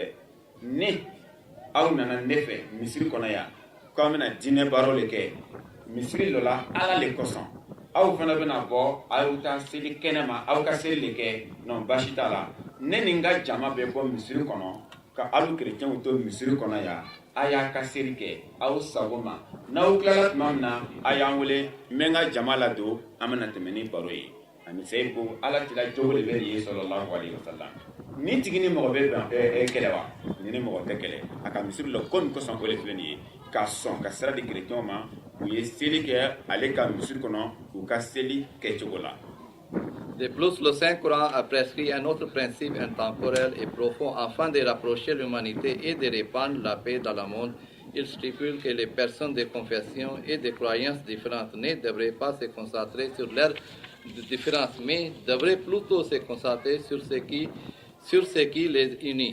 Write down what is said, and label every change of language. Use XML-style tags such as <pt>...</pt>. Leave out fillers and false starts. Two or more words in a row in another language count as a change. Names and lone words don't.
<bm>ne aw nana ne fɛ misiri kɔnɔ yan k'aw bɛna diinɛ baaraw le kɛ misiri dɔ la ala le kosɔn aw fana bɛna bɔ aw taa seli kɛnɛma aw ka seli le kɛ non baasi t'a la ne ni n ka jama bɛ bɔ misiri kɔnɔ ka aw kerecɛnw to misiri kɔnɔ yan a y'a ka seli kɛ aw sago ma n'aw tilala tuma min na a y'an wele n bɛ n ka jama ladon an bɛna tɛmɛ ni baro ye ani seyi ko ala tila jogo de bɛ nin ye</bm> <ar>sallallahu alaihi wasallam</ar> <bm>ni tigi ni mɔgɔ bɛ kɛlɛ wa ni mɔgɔ tɛ kɛlɛ a ka misiri la ko nin kosɔn o de filɛ nin ye ka sɔn ka sira di kerecɛnw ma u ye seli kɛ ale ka misiri kɔnɔ u ka seli kɛcogo la.</bm> <fr>De plus, le Saint-Coran a prescrit un autre principe intemporel et profond afin de rapprocher l'humanité et de répandre la paix dans le monde. Il stipule que les personnes de confession et de croyances différentes ne devraient pas se concentrer sur leurs différences, mais devraient plutôt se concentrer sur ce qui les unit.</fr>